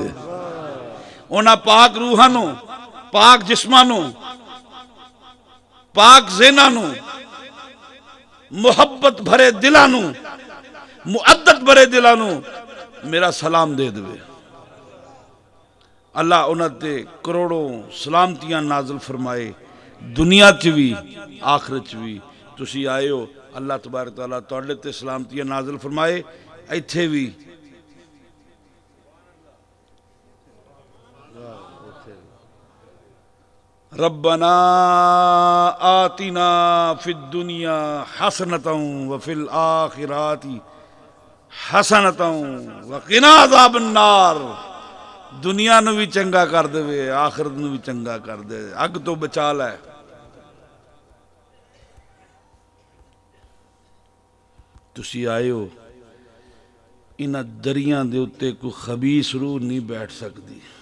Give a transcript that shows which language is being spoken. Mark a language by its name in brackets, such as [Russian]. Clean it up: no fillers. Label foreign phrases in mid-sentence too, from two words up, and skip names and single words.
[Punjabi] اونہاں پاک روحاں نوں، پاک جسماں نوں، پاک ذہناں نوں، محبت بھرے دلاں نوں، مودت بھرے دلاں نوں میرا سلام دے دے. اللہ اونہاں نے کروڑاں سلامتیاں نازل فرمائے، دنیا چ بھی آخرت چ بھی. تسی آئے ہو, اللہ تبارک تعالیٰ تہاڈے تے سلامتیاں نازل فرمائے، ایتھے بھی [Arabic] ربنا آتنا في الدنيا حسنة وفي الآخرة حسنة وقنا عذاب النار. [Punjabi] دنیا نوں بھی چنگا کر دے، آخرت نوں بھی چنگا کر دے، اگ توں بچا لے. تسی آئے ہو، انہاں دریاں دے اتے کوئی خبیث روح نہیں بیٹھ سکدی.